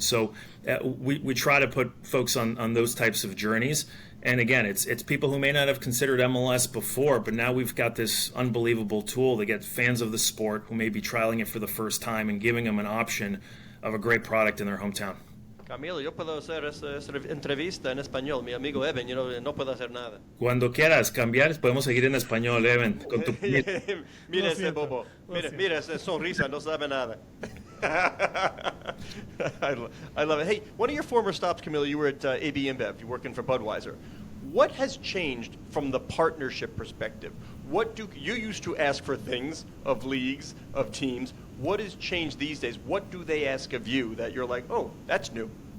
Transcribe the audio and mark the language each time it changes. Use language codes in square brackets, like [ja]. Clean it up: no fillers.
[en] So we try to put folks on those types of journeys. And again, it's people who may not have considered MLS before, but now we've got this unbelievable tool to get fans of the sport who may be trialing it for the first time and giving them an option of a great product in their hometown. [es] Camilo, yo puedo hacer esa entrevista en español. Mi amigo Eben, no puedo hacer nada. Cuando quieras cambiar, podemos seguir en español, Eben, con tu Mira ese bobo. Mira esa sonrisa, no sabe nada. [en] I love it. Hey, one of your former stops, Camilo, you were at AB InBev. You're working for Budweiser. What has changed from the partnership perspective? What do you used to ask for things of leagues, of teams? What has changed these days? What do they ask of you that you're like, oh, that's new?